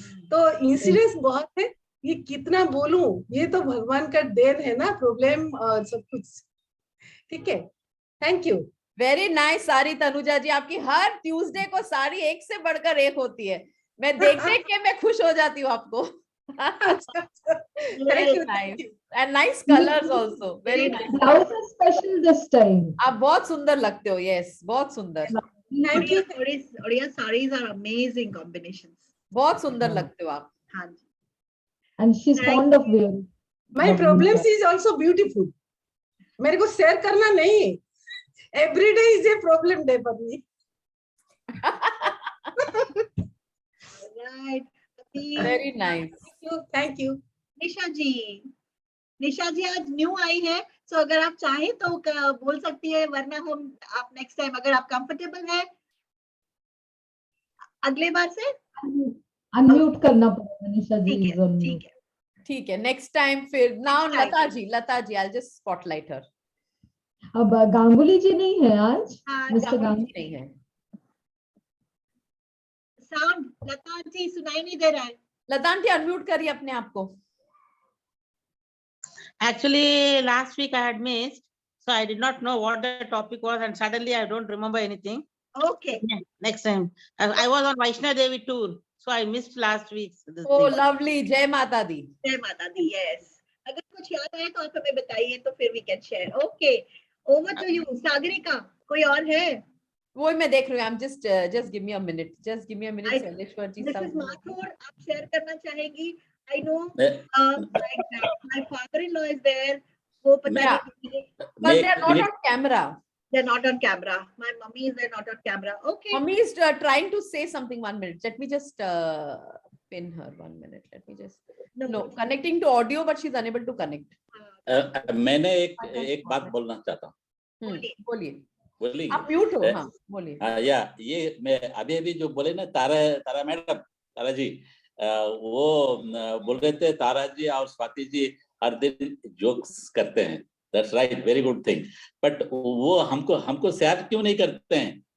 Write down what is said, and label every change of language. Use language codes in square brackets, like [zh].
[hi] तो इंसिडेंस बहुत है, ये कितना बोलूं, ये तो भगवान का देन है ना, प्रॉब्लम और सब कुछ। ठीक है, थैंक यू। वेरी नाइस सारी तनुजा जी, आपकी हर ट्यूसडे को साड़ी एक से बढ़कर एक होती है, मैं देख देख के मैं खुश हो जाती हूँ आपको। [en] Very nice and nice colors also, very nice. Blouse is special this time. [hi] आप बहुत सुंदर लगते हो, yes, बहुत सुंदर। [en] Thank you. Odia sarees are amazing combinations. [hi] बहुत सुंदर लगते हो आप। हाँ जी। [en] And she's fond of wearing. My problems is also beautiful. [hi] मेरे को शेयर करना नहीं है, [en] every day is a problem day for me. Right. Very nice. Thank you. [hi] निशा जी आज न्यू आई है, तो अगर आप चाहें तो बोल सकती है, वरना हम आप नेक्स्ट टाइम अगर आप कंफर्टेबल है अगले बार से अनम्यूट करना पड़ेगा निशा जी। ठीक है, नेक्स्ट टाइम फिर। [en] Now Lata ji, I'll just spotlight her. [hi] अब गांगुली जी नहीं है आज, मिस्टर गांगुली नहीं है। साउंड लता जी सुनाई नहीं दे रहा है। लता आंटी अनम्यूट करिए अपने आप को। [en] Actually, last week I had missed, so I did not know what the topic was, and suddenly I don't remember anything. Okay. Next time, I was on Vaishnav Devi tour, so I missed last week's. Oh, lovely. Jai Mata Di. [hi] जय माता दी। Yes. अगर कुछ याद आए तो आप हमें बताइए, तो फिर [en] we can share. Okay. Over to you, Sagarika. [hi] कोई और है? वो मैं देख रही हूँ। [en] I'm just give me a minute. Just give me a minute. Shaileshwar ji सब। Mrs. [hi] Mathur, आप शेयर करना चाहेगी? [en] I know my father-in-law is there. [hi] वो पता नहीं, [en] but they are not on camera. They're not on camera. My mummy is there, not on camera. Okay. Mummy is trying to say something. 1 minute. Let me just pin her. 1 minute. Let me just. No, connecting to audio, but she's unable to connect. [hi] मैंने एक बात बोलना चाहता हूँ। बोलिए। आप mute हो। हाँ, बोलिए। या ये मैं अभी जो बोले ना, तारा मैडम, तारा जी, वो बोल रहे थे तारा जी और स्वाति जी हर दिन जोक्स करते हैं, [en] that's right, very good thing, [hi] but वो हमको शेयर क्यों नहीं करते हैं?